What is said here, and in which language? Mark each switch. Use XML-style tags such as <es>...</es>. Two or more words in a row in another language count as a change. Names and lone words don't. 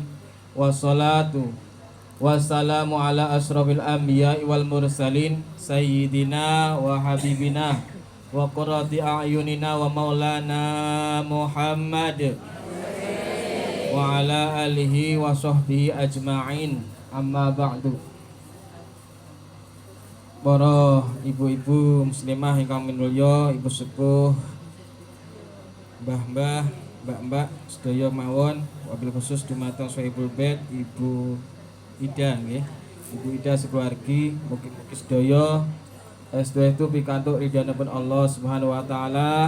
<ar>والصلاة والسلام على أشرف الأنبياء والمرسلين سيدنا وحبيبنا وقرة أعيننا ومولانا محمد وعلى آله وصحبه أجمعين. أما بعد.</ar> <jv>Para ibu-ibu muslimah ingkang minulya, ibu sepuh, mbah-mbah, mbak-mbak sedaya mawon, wabil khusus dumateng</jv> <ar>صاحب البيت</ar> <jv>Ibu Ida nggih. Ibu Ida sekeluargi mugi-mugi sedaya itu pikantuk ridhanipun</jv> <ar>الله سبحانه وتعالى.</ar>